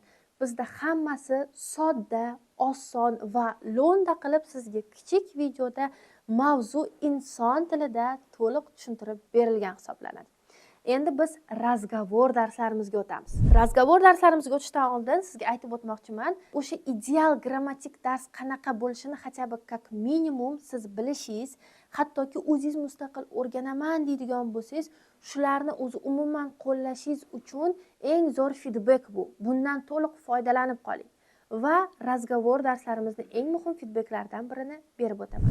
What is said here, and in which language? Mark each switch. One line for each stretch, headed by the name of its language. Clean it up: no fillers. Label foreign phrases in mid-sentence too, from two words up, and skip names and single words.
Uzbek: Bizda hammasi sodda, oson va lo'nda qilib sizga kichik videoda mavzu inson tilida to'liq tushuntirib berilgan hisoblanadi. Endi biz razgovor darslarimizga o'tamiz. Razgovor darslarimizga o'tishdan oldin sizga aytib o'tmoqchiman, o'sha ideal grammatik dars qanaqa bo'lishini
Russian: хотя бы как minimum
Uzbek: siz bilishingiz, hattoki o'zingiz mustaqil o'rganaman deydigan bo'lsangiz, shularni o'zi umuman qo'llashingiz uchun eng zo'r feedback bu. Bundan to'liq foydalanib qoling. Va razgovor darslarimizning eng muhim feedbacklaridan birini berib o'taman.